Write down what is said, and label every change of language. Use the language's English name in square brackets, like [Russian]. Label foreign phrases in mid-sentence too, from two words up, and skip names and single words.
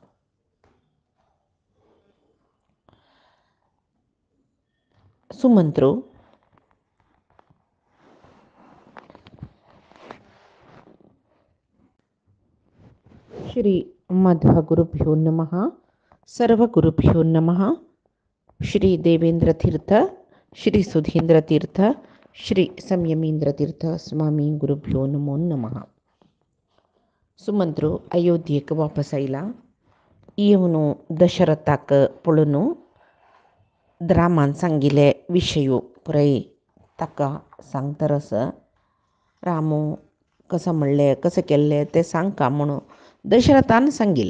[Sanskrit] सुमंत्रो श्री मध्वगुरुभ्यो नमः। सर्वगुरुभ्यो नमः। श्री देवेंद्र तीर्थ, श्री सुधींद्र तीर्थ, श्री संयमींद्र तीर्थ स्वामी गुरुभ्यो नमो नमः. [Konkani] सुमंत्रो अयोध्येक वापस आयला. येवनो दशरथाक पळून रामान सांगिले विषयो पुराय ताका सांगतरस रामू कसं म्हणले कसं केल्ले ते सांगका म्हणून दशरथान सांगिले.